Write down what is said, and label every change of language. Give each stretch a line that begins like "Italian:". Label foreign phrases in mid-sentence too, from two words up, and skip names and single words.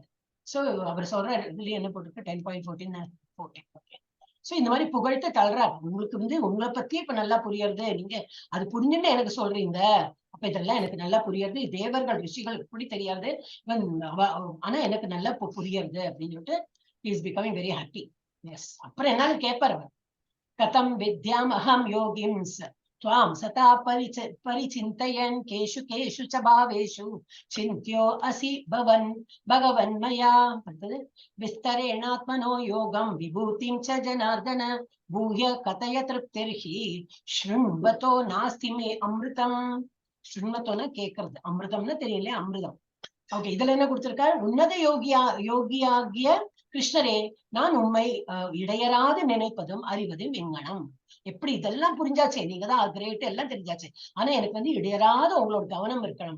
Tamil: சோ அவர் சொல்ற இதுலயே என்ன போட்டிருக்கு? 10.14. சோ இந்த மாதிரி புகழ்த்து தள்ளுறாரு. உங்களுக்கு வந்து உங்களை பத்தி இப்ப நல்லா புரியறது. நீங்க அது புரிஞ்சுன்னு எனக்கு சொல்றீங்க. அப்ப இதெல்லாம் எனக்கு நல்லா புரியுது. தேவர்கள் ரிஷிகள் எப்படி தெரியாது, ஆனா எனக்கு நல்லா புரியுது அப்படின்னு சொல்லிட்டு
English: is becoming very happy.
Tamil: எஸ். அப்புறம் என்னன்னு கேட்பார் அவர்.
Sanskrit: कथं विद्याम् अहं योगिंस् त्वां सता परिचिन्तयन् केषु केषु च भावेषु चिन्त्यो असि भगवन् मया विस्तरेणात्मनो योगं विभूतिं च जनार्दन भूय कथय तृप्तिर्हि शृण्वतो नास्ति मे अमृतम्.
Tamil: शृण्वतोना கேக்குறது, அமிர்தம்னு தெரியல, அமிர்தம். ஓகே, இதுல என்ன கொடுத்திருக்காரு? உன்னத யோகியாகிய கிருஷ்ணரே, நான் உண்மை இடையராது நினைப்பதும் அறிவதும் எங்கனம். எப்படி இதெல்லாம் புரிஞ்சாச்சே, நீங்க தான் கிரேட், எல்லாம் தெரிஞ்சாச்சு. ஆனா எனக்கு வந்து இடையராத உங்களோட கவனம் இருக்கணும்.